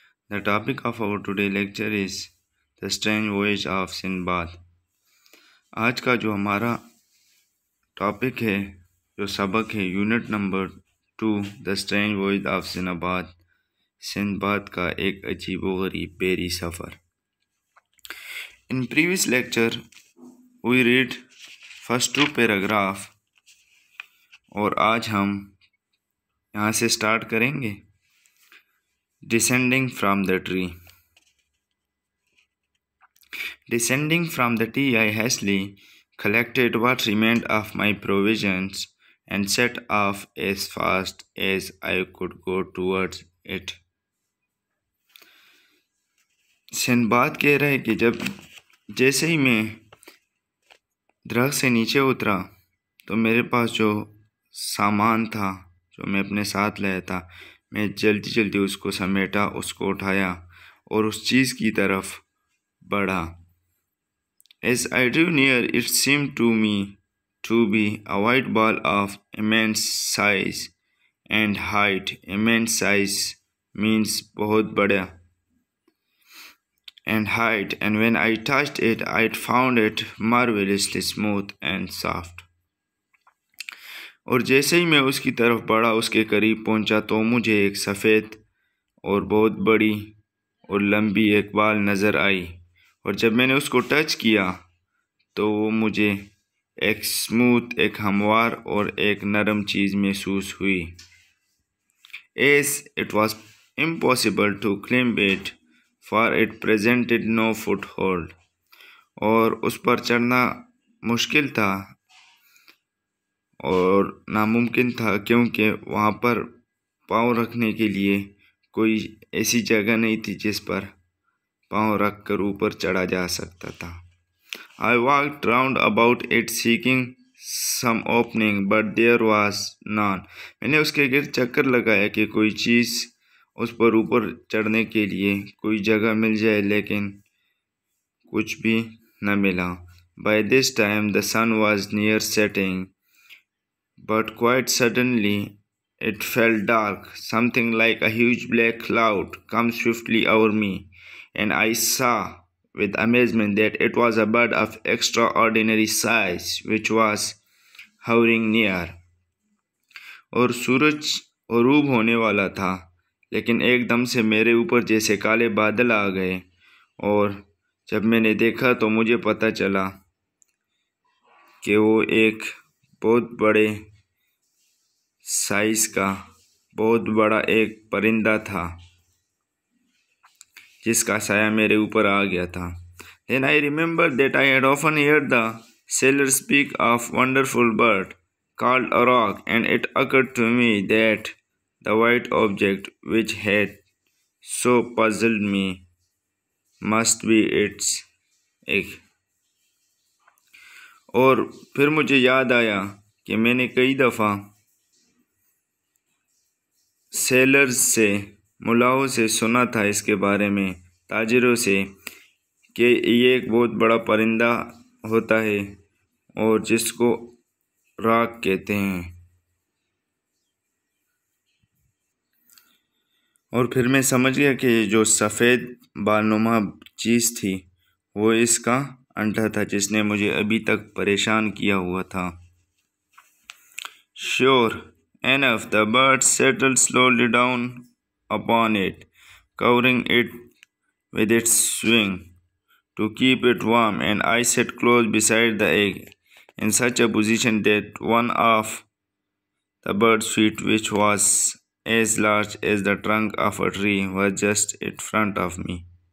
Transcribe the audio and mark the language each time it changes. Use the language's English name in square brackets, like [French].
[English] The topic of our today lecture is The Strange Voyage of Sinbad. [Hindi] आज का जो हमारा टॉपिक है, जो सबक है, unit number 2, the strange voyage of Sinbad, Sinbad का एक अजीबोगरीब berry suffer. [English] In previous lecture, we read first two paragraph [Hindi] और आज हम यहाँ से स्टार्ट करेंगे. [English] Descending from the tree. Descending from the tree, I hastily collected what remained of my provisions and set off as fast as I could go towards it. [Hindi] Sinbad कह रहे कि जैसे ही मैं दरख्त से नीचे उतरा तो मेरे पास जो सामान था जो मैं अपने साथ लाया था, मैं जल्दी जल्दी उसको समेटा, उसको उठाया और उस चीज़ की तरफ बढ़ा. [English] As I drew near, it seemed to me to be a white ball of immense size and height. Immense size means [Hindi] बहुत बड़ा, [English] and height, and when I touched it, I found it marvelously smooth and soft. [Hindi] और जैसे ही मैं उसकी तरफ बढ़ा, उसके करीब पहुंचा, तो मुझे एक सफ़ेद और बहुत बड़ी और लंबी एक बाल नज़र आई. और जब मैंने उसको टच किया तो वो मुझे एक स्मूथ, एक हमवार और एक नरम चीज़ महसूस हुई. [English] As it was impossible to climb it, for it presented no foothold. [Hindi] और उस पर चढ़ना मुश्किल था और नामुमकिन था, क्योंकि वहाँ पर पाँव रखने के लिए कोई ऐसी जगह नहीं थी जिस पर पाँव रख कर ऊपर चढ़ा जा सकता था. [English] I walked round about it seeking some opening, but there was none. [Hindi] मैंने उसके गिर्द चक्कर लगाया कि कोई चीज़ उस पर ऊपर चढ़ने के लिए कोई जगह मिल जाए, लेकिन कुछ भी न मिला. [English] By this time the sun was near setting, but quite suddenly it fell dark. Something like a huge black cloud came swiftly over me, and I saw with amazement that it was a bird of extraordinary size which was hovering near. [Hindi] और सूरज गरूब होने वाला था, लेकिन एकदम से मेरे ऊपर जैसे काले बादल आ गए, और जब मैंने देखा तो मुझे पता चला कि वो एक बहुत बड़े साइज का बहुत बड़ा एक परिंदा था जिसका साया मेरे ऊपर आ गया था. [English] Then I remembered that I had often heard the sailors speak of wonderful bird called a roc, and it occurred to me that the white object which had so puzzled me must be its egg. [Hindi] और फिर मुझे याद आया कि मैंने कई दफ़ा sellers से, मुलाहों से सुना था इसके बारे में, ताजिरों से, कि ये एक बहुत बड़ा परिंदा होता है और जिसको राक कहते हैं. और फिर मैं समझ गया कि जो सफ़ेद बालनुमा चीज़ थी वो इसका अंडा था जिसने मुझे अभी तक परेशान किया हुआ था. [English] Sure enough, the bird settled slowly down upon it, covering it with its wing to keep it warm, and I sat close beside the egg in such a position that one of the bird's feet, which was as large as the trunk of a tree, was just in front of me.